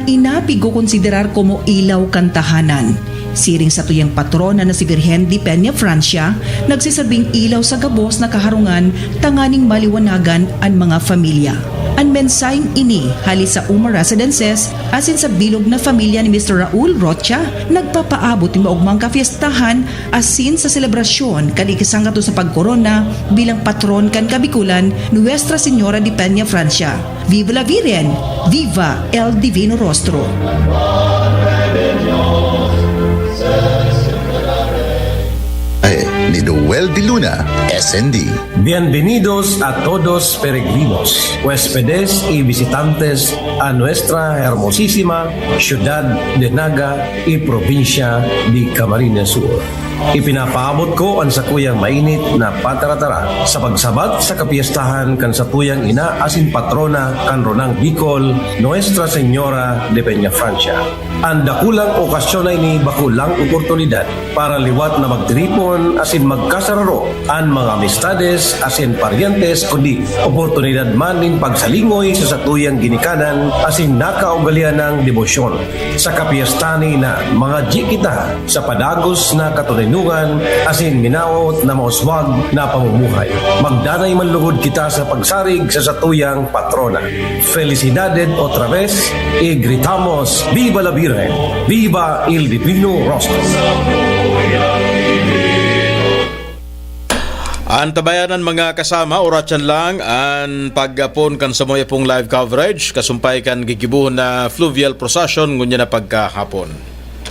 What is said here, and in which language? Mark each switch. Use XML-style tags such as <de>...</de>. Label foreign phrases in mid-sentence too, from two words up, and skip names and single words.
<bik>An ina pigo konsiderar como ilaw kantahanan. Siring sa tuyang patrona na si Virgen de Peña Francia, nagsisabing ilaw sa gabos na kaharungan tanganing maliwanagan ang mga familia. Ang mensaheng ini halis sa Umar Residences asin sa bilog na pamilya ni Mr. Raul Rocha, nagpapaabot ng maugmang kafiestahan asin sa selebrasyon kadikisang kato sa pagkorona bilang patron kan Kabikulan, Nuestra Señora de Peña Francia.</bik> <es>Viva la Virgen! Viva el Divino Rostro!</es> <bik>Ni Noel de Luna, SND.</bik> <es>Bienvenidos a todos peregrinos, huéspedes y visitantes a nuestra hermosísima ciudad de Naga y provincia de Camarines Sur.</es> <bik>Ipinapaabot ko ang sakuyang mainit na pataratara sa pagsabat sa kapiestahan kan satuyang ina asin patrona kan Ronang Bicol, Nuestra Señora de Peña Francia. Ang dakulang okasyon ay ni bakulang oportunidad para liwat na magtiripon asin magkasararo ang mga amistades asin parientes kundi oportunidad man ning pagsalingoy sa satuyang ginikanan asin nakaugalian ng debosyon. Sa kapiestahan na mga kita sa padagos na katulinungan asin minaot na mauswag na pamumuhay. Magdanay manlugod kita sa pagsarig sa satuyang patrona.</bik> <es>Felicidades otra vez y gritamos Viva la Virgen! Viva el Divino Rostro!</es> <bik>Ang tabayanan mga kasama, oratsan lang ang pagapon kan sa moya pong</bik> <en>live coverage,</en> <bik>kasumpay kan gigibuhon na</bik> <en>fluvial procession</en> <bik>ngunya na pagkahapon.</bik>